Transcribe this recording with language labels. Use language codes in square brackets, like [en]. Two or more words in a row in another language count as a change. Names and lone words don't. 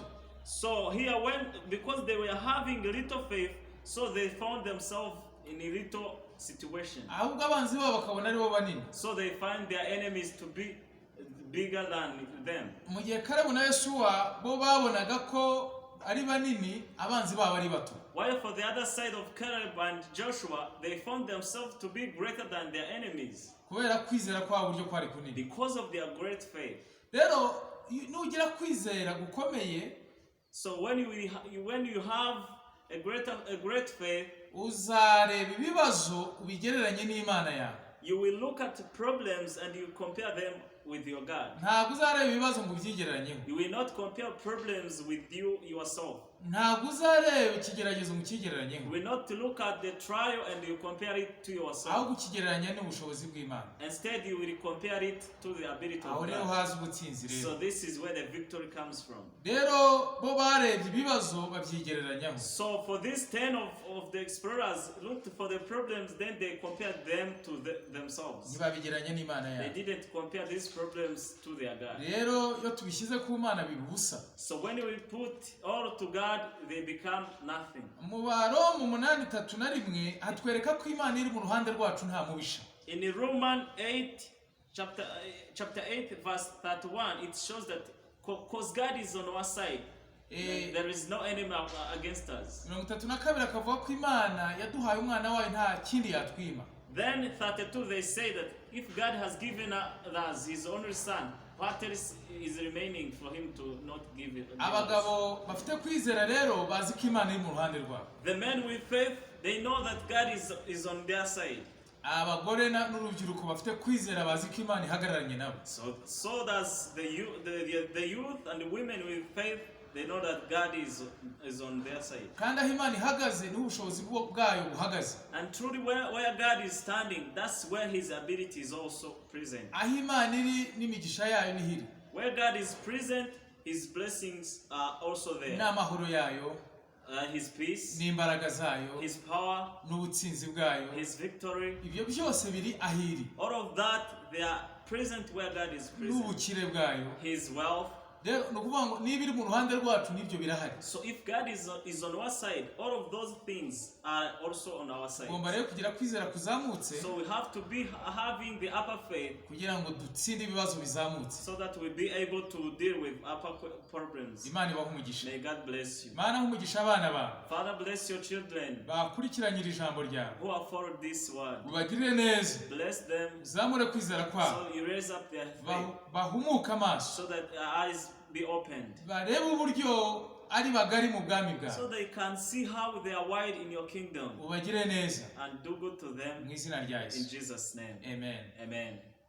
[en] So here because they were having a little faith, so they found themselves in a little situation. [rw] Ahubwo abanzi babo bakabona ari bo banini. [en] So they find their enemies to be bigger than them. [rw] Mu gihe Kalebu na Yosuwa bo babonaga ko ari banini, abanzi babo ari bato. [en] While for the other side of Caleb and Joshua, they found themselves to be greater than their enemies. [rw] Kubera kwizera kwabo buryo kwari kunini. [en] Because of their great faith. [rw] Rero nugira kwizera gukomeye, [en] so when you have a great faith, [rw] uzareba ibibazo ubigereranye n'Imana yawe. [en] You will look at problems and you compare them with your God. [rw] Ntabwo uzareba ibibazo ngo ubyigereranyeho. [en] You will not compare problems with yourself. [rw] Ntabwo uzareba ikigeragezo ngo ukigereranyeho. [en] You will not look at the trial and you compare it to yourself. [rw] Ahubwo ukigereranya n'ubushobozi bw'Imana. [en] Instead you will compare it to the ability of God. [rw] Aho rero haza ubutsinzi rero. [en] So this is where the victory comes from. [rw] Rero bo barebye ibibazo babyigereranyaho. [en] So for these 10 of the explorers looked for the problems, then they compared them to themselves. [rw] Ntibabigereranya n'Imana yawe. [en] They didn't compare these problems to their God. [rw] Rero iyo tubishyize ku Mana bibubusa. [en] So when we put all to God, they become nothing. [rw] Mu Baroma 8:31 hatwereka ko Imana iri mu ruhande rwacu nta mubisha. [en] In Romans 8 chapter 8 verse 31, it shows that because God is on our side, there is no enemy against us. [rw] 32 akavuga ko Imana yaduhaye umwana wayo nta kindi yatwima. [en] Then 32 they say that if God has given us his only son, what else is remaining for him to not give it? [rw] Abagabo bafite kwizera rero bazi ko Imana iri mu ruhande rwabo. [en] The men with faith, they know that God is on their side. [rw] Abagore n'urubyiruko bafite kwizera bazi ko Imana ihagararanye nabo. [en] So does the youth and the women with faith, They know that God is on their side. [rw] kandi aho Imana ihagaze niho ubushobozi bwayo buhagaze. [en] And truly where God is standing, that's where his ability is also present. [rw] Aho Imana iri n'imigisha yayo nihiri. [en] Where God is present, his blessings are also there. [rw] N'amahoro yayo, [en] his peace, [rw] n'imbaraga zayo, [en] his power, [rw] n'ubutsinzi bwayo, [en] his victory. [rw] ibyo byose biri ahiri. [en] All of that, they are present where God is present. [rw] N'ubukire bwayo, [en] his wealth. [rw] rero no kuvuga ngo niba iri mu ruhande rwacu n'ibyo birahari. [en] So if God is on our side, all of those things are also on our side. [rw] Ugomba rero kugira kwizera kuzamutse, [en] so we have to be having the upper faith [rw] kugira ngo dutsinde ibibazo bizamutse, [en] so that we be able to deal with upper problems. [rw] Imana ibahe umugisha. [en] May God bless you. [rw] Mana umugisha abana bawe. [en] Father, bless your children [rw] bakurikiranyira ijambo ryawe, [en] who have followed this word. [rw] ubagirire neza, [en] Bless them, [rw] uzamure kwizera kwabo, [en] so you raise up their faith, [rw] bahumuke amaso, [en] so that their eyes be opened, [rw] barebe uburyo ari bagari mu bwami bwawe, [en] so they can see how they are wide in your kingdom, [rw] ubagire neza [en] and do good to them [rw] mu izina rya [en] in [rw] Yesu. [en] Jesus' name. Amen. Amen.